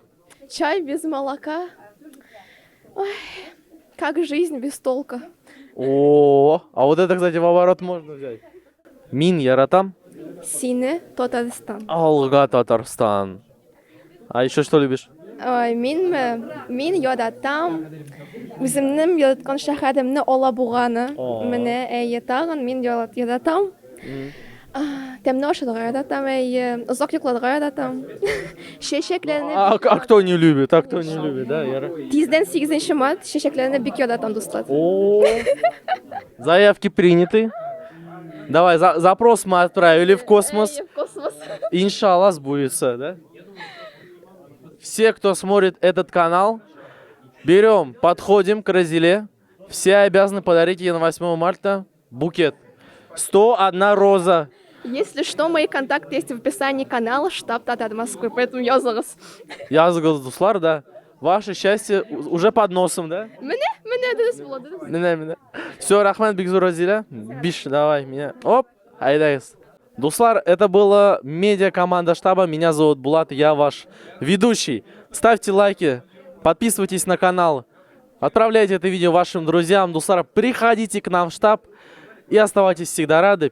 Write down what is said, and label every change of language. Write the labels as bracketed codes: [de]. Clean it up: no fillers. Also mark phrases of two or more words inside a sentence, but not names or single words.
[ru] Чай без молока. Ой, как жизнь без толка. О, а вот это, кстати, в оборот можно взять. [tt] Мин Яратам. Сине Татарстан. Алга Татарстан. [ru] А еще что любишь? Ой, [tt] мин яратам. Үземнең яраткан шәһәремне Алабуганы. Менә әйе тагын мин яратам. Тәмле ашарга яратам, әйе. Озак йокларга яратам. Чәчәкләрне. [ru] А кто не любит? А кто не любит, да, Яра? [tt] Тиздән 8 март чәчәкләрне бик яратам, дуслар. [ru] О, заявки приняты. Давай, запрос мы отправили в космос. В космос. Иншаллах сбудется, да? Все, кто смотрит этот канал, берем, подходим к Разиле. Все обязаны подарить ей на 8 марта букет. 101 роза. Если что, мои контакты есть в описании канала штаб Татар Москвы, поэтому языгыз. [tt] Языгыз, дуслар, да. [ru] Ваше счастье уже под носом, да? [tt] Менә дөрес булды. Менә. [ru] Все, Рахман Бигзур Разиля. [tt] Биш, [ru] давай меня. Оп, айдайс. Дуслар, это была медиа-команда штаба. Меня зовут Булат, я ваш ведущий. Ставьте лайки, подписывайтесь на канал, отправляйте это видео вашим друзьям. Дуслар, приходите к нам в штаб и оставайтесь всегда рады.